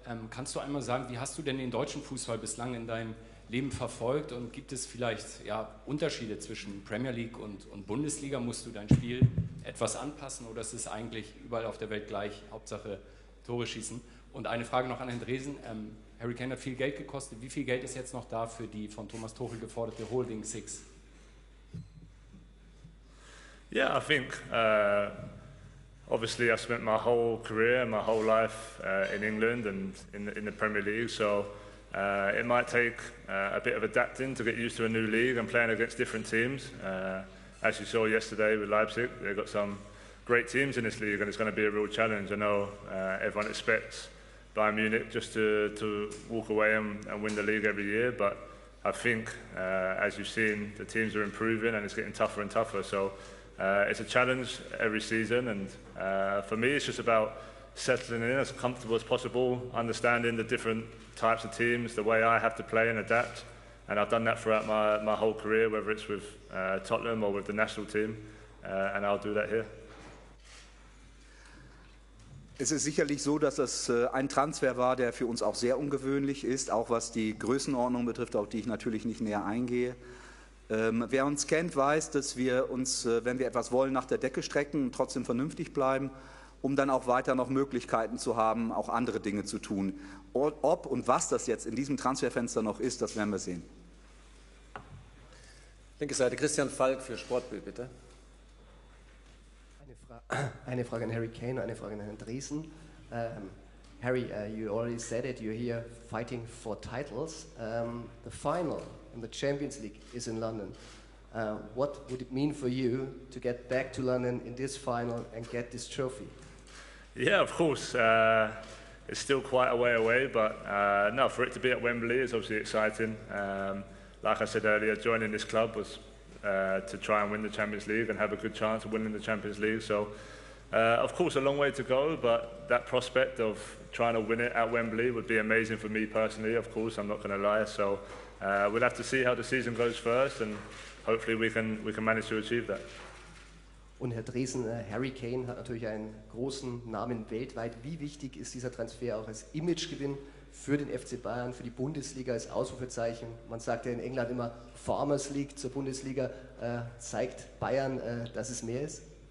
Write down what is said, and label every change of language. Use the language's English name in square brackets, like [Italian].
[German] Kannst du einmal sagen, wie hast du denn den deutschen Fußball bislang in deinem Leben verfolgt und gibt es vielleicht Unterschiede zwischen Premier League und Bundesliga? Musst du dein Spiel etwas anpassen oder ist es eigentlich überall auf der Welt gleich, Hauptsache Tore schießen? Und eine Frage noch an Herrn Dresen. Harry Kane hat viel Geld gekostet. Wie viel Geld ist jetzt noch da für die von Thomas Tuchel geforderte Holding Six? [English] Yeah, I think obviously I've spent my whole career, my whole life in England and in the Premier League, so it might take a bit of adapting to get used to a new league and playing against different teams. As you saw yesterday with Leipzig, they've got some great teams in this league and it's going to be a real challenge. I know everyone expects Bayern Munich just to walk away and win the league every year, but I think as you've seen, the teams are improving and it's getting tougher and tougher. So it's a challenge every season, and for me it's just about settling in as comfortable as possible, understanding the different types of teams, the way I have to play and adapt, and I've done that throughout my whole career, whether it's with Tottenham or with the national team, and I'll do that here. [German] Es ist sicherlich so, dass das ein Transfer war, der für uns auch sehr ungewöhnlich ist, auch was die Größenordnung betrifft, auf die ich natürlich nicht näher eingehe. Wer uns kennt, weiß, dass wir uns, wenn wir etwas wollen, nach der Decke strecken und trotzdem vernünftig bleiben, um dann auch weiter noch Möglichkeiten zu haben, auch andere Dinge zu tun. Ob und was das jetzt in diesem Transferfenster noch ist, das werden wir sehen. Linke Seite, Christian Falk für Sportbild, bitte. Eine Frage an Harry Kane, eine Frage an Herrn Dresen. [English] Harry, you already said it, you're here fighting for titles. The final in the Champions League is in London. What would it mean for you to get back to London in this final and get this trophy? Yeah, of course. It's still quite a way away, but no, for it to be at Wembley is obviously exciting. Like I said earlier, joining this club was to try and win the Champions League and have a good chance of winning the Champions League. So, of course, a long way to go, but that prospect of trying to win it at Wembley would be amazing for me personally, of course, I'm not going to lie. So we'll have to see how the season goes first, and hopefully we can manage to achieve that. [German] Und Herr Dresen, Harry Kane hat natürlich einen großen Namen weltweit. Wie wichtig ist dieser Transfer auch als Imagegewinn für den FC Bayern, für die Bundesliga als Ausrufezeichen? Man sagt ja in England immer, Farmers League zur Bundesliga. Zeigt Bayern, dass es mehr ist?